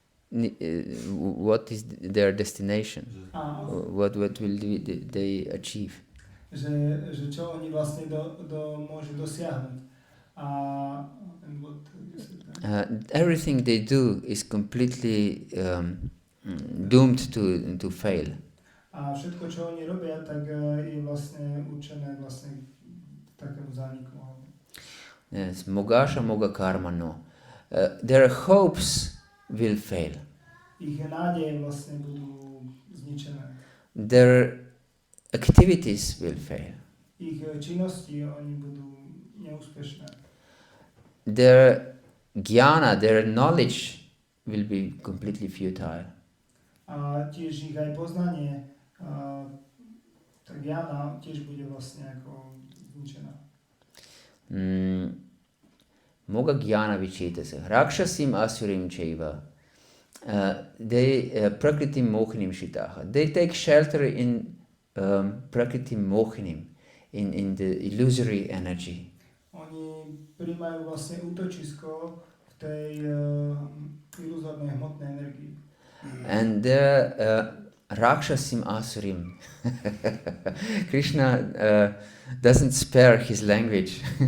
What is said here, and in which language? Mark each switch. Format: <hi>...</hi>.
<en>What is their destination? What will they achieve?</en> <sk>Že čo oni vlastne môžu dosiahnuť.</sk> <en>And what you said, everything they do is completely doomed to fail.</en> <sk>A všetko, čo oni robia, tak je vlastne určené vlastne takému zániku.</sk> <en>Yes,</en> <sa>mogasha moga karma no.</sa> <en>Their hopes will fail.</en> <sk>Ich nádeje vlastne budú zničené.</sk> <en>Their activities will fail.</en> <sk>Ich činnosti, oni budú neúspešné.</sk> <en>Their jnana, their knowledge will be completely futile.</en> <sk>A tiež ich aj poznanie, tak jnana tiež bude vlastne ako zničená.</sk> <sa>Moga jnana vichitase, rakshasim asurim chaiva.</sa> <en>They</en> <sa>prakriti mohinim shitaha.</sa> <en>They take shelter in prakriti mohinim, in the illusory energy.</en> <sk>Oni prijímajú vlastne útočisko v tej iluzórnej hmotnej energii.</sk> <en>And they're rakshasim asurim. Krishna doesn't spare his language.</en>